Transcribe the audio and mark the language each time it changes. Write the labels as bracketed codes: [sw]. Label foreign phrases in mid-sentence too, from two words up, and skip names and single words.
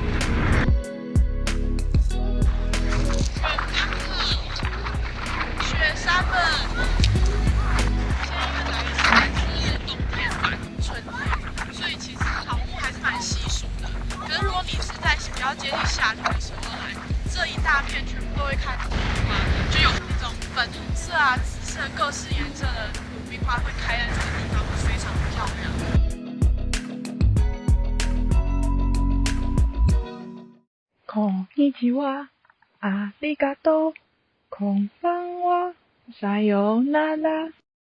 [zh] 雪山们，现在因为来的是冬天嘛，春天，所以其实草木还是蛮稀疏的。可是如果你是在比较接近夏天的时候来，这一大片全部都会开满花，就有那种粉红色啊、紫色各式颜色的鲁冰花会开在这个地方，会非常漂亮。 [ja] こんにちは、ありがとう。こんばんは、さようなら。